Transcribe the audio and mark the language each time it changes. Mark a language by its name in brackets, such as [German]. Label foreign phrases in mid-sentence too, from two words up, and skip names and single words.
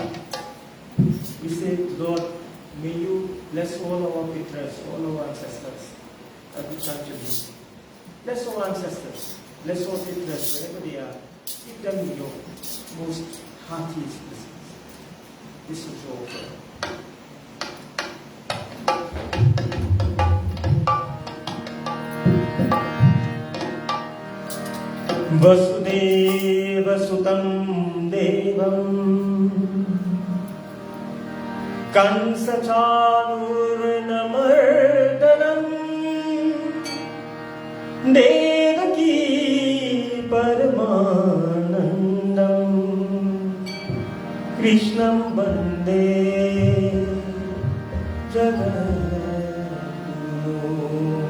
[English] We say, Lord, may you bless all our pitras, all our ancestors, as we chant your name. Bless all ancestors, bless all pitras, wherever they are. Give them your most heartiest blessings. This is your prayer. [Sanskrit] वसुदेव सुतं देवं कंसचाणूरमर्दनम् देवकी परमानन्दम् कृष्णं वन्दे जगद्गुरुम्।